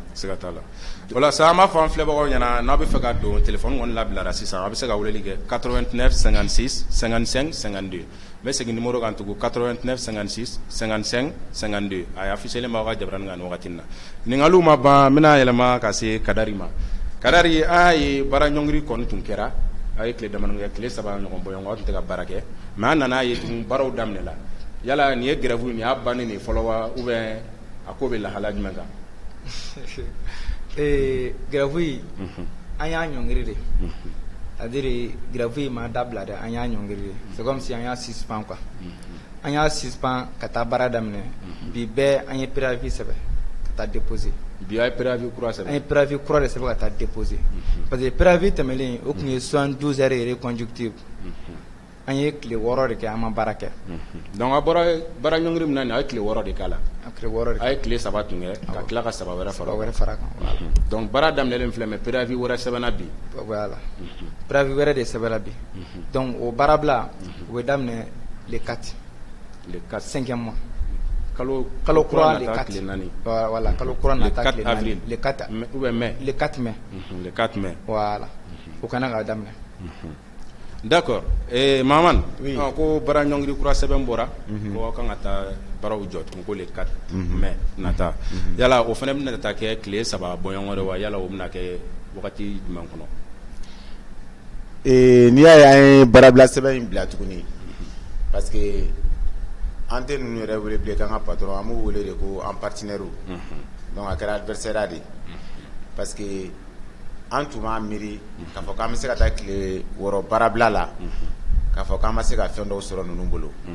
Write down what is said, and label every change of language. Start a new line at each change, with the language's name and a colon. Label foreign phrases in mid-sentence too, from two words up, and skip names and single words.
Bambara: siga t'a la o la sa an b'a fɔ an filɛbagaw ɲɛna n'a bɛ fɛ ka don téléphone kɔni labilara sisan a bɛ se ka weleli kɛ 89 56 55 52 n bɛ segin numéro kan tugun 89 56 55 52 a ye affichelen b'aw ka jabaranin kan nin wagati in na ɲininkaliw ma ban n bɛna yɛlɛma ka se Kadari ma Kadari an y'a ye baara ɲɔngiri kɔni tun kɛra a ye tile damadɔ kɛ tile 3 ɲɔgɔn bɔ ɲɔgɔn aw tun tɛ ka baara kɛ mais an nana ye tun baaraw daminɛla yala nin ye grève nin y'a bannen de fɔlɔ wa
French: ou bien
Bambara: a ko bɛ lahala jumɛn kan grève an y'a ɲɔngiri de
French: c'est-à-dire
Bambara: grève ma dabila dɛ an y'a ɲɔngiri de
French: c'est comme si
Bambara: an y'a
French: suspend quoi
Bambara: an y'a suspend ka taa baara daminɛ bi bɛɛ an ye préavis sɛbɛn ka taa déposer bi a ye préavis kura sɛbɛn an ye préavis kura de sɛbɛn ka taa déposer
French: parce que
Bambara: préavis tɛmɛlen o tun ye 72
French: heures reconductible
Bambara: an ye tile 6 de kɛ an ma baara kɛ donc a bɔra baara ɲɔngiri min na nin a ye tile 6 de k'a la tile 6 de a ye tile 3 tun kɛ ka tila ka 3 wɛrɛ fara kan voilà donc baara daminɛlen filɛ
French: mais préavis
Bambara: wɛrɛ sɛbɛnna bi
French: voilà préavis
Bambara: wɛrɛ de sɛbɛnna bi donc o baarabila o bɛ daminɛ
French: le 4 5e mois
Bambara: kalo kura
French: le 4 voilà
Bambara: kalo kura nata tile 4 le 4
French: ou bien mai le 4 mai le 4 mai
Bambara: voilà o kana ka daminɛ d'accord Maman ko baara ɲɔngiri kura sɛbɛn bɔra ko kan ka taa baaraw jɔ tun ko
French: le 4 mai
Bambara: nata yala o fana bɛna taa kɛ tile 3 bɔɲɔgɔn de wa yala o bɛna kɛ wagati jumɛn kɔnɔ n'i y'a ye an ye baarabila sɛbɛn in bila tuguni
French: parce que
Bambara: an tɛ ninnu yɛrɛ wele bilen k'an ka patron an b'u wele de ko an partenaire donc a kɛra adversaire de
French: parce que
Bambara: an tun b'a miiri k'a fɔ k'an bɛ se ka taa tile 6 baarabila la k'a fɔ k'an ma se ka fɛn dɔw sɔrɔ ninnu bolo